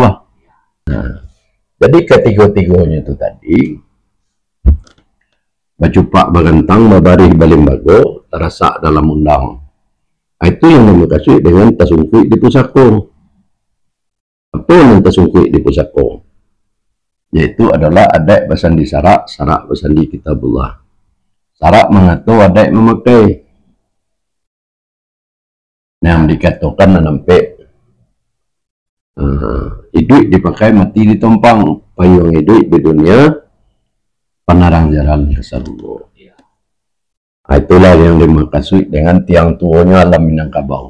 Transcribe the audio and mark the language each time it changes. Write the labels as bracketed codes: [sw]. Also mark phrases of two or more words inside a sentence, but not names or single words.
[id] Nah, jadi ketiga-tiganya itu tadi [min] bacupak bagantang babari balimbago terasa dalam undang. [id] Nah, itu yang dimaksud dengan [min] tasungkui di pusako. [id] Apa yang [min] tasungkui di pusako? [id] Yaitu adalah [min] adai basandi sarak, sarak basandi kitabullah. [id] Sarak mengatur adai memakai. Nah, dikatakan nampak hidup dipakai, mati ditompang. Payung hidup di dunia, penarang jalan ke surga. Itulah yang dimaksud dengan tiang tuanya alam Minangkabau.